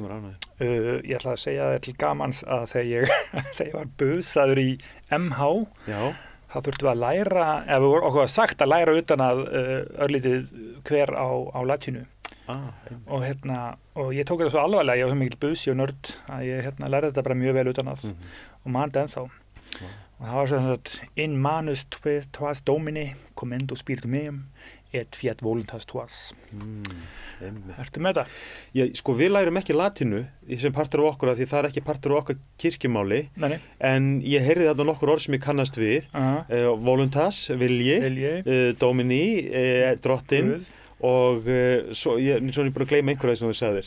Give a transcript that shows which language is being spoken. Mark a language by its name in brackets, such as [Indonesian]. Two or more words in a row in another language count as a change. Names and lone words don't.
[Icelandic] Ég ætlaði að segja þér til gamans að þegar ég var busaður í MH, þá þurftum við að læra, eða okkur var sagt að læra utan að örlítið hver á latínu. Og ég tók þetta svo alvarlega, ég var mikil busi og nörd að ég lærði þetta bara mjög vel utan að og man þetta ennþá. Og það var svona [Latin] in manus tuas domini commendo spiritum meum et fiat voluntas tuas. [Icelandic] Ertu með það? Já, sko við lærum ekki latínu sem partur af okkur, því það er ekki partur af okkar kirkjumáli. Nei. En ég heyrði þarna nokkur orð sem ég kannast við. Voluntas, vilji. Domini, drottin. Og svo ég búin að gleyma einhverja sem þú sagðir.